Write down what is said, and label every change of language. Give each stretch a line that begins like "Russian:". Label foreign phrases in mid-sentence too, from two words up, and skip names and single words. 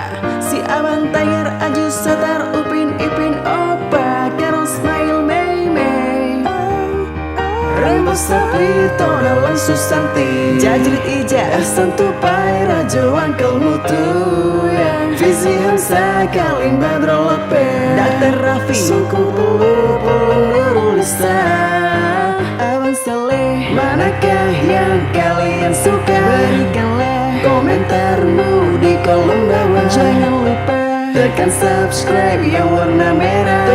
Malay: si Abang Tayar, Aju, Satar, Upin, Ipin, Opa, Karol, Smile, Mei, Mei, Rembo, Sapri, Tonalan, Susanti, Jajrit, Ija, Ahsan, Tupai, Rajo, Angkel, Mutu, Fizi, Hamsa, Kalim, Badro, Lope, Daktar Raffi, Suku, Pulu, Nurul, Lisa, Abang Saleh, manakah yang kalian suka? Berikanlah komentarmu di kolom bawah. Jangan lupa tekan subscribe yang warna merah.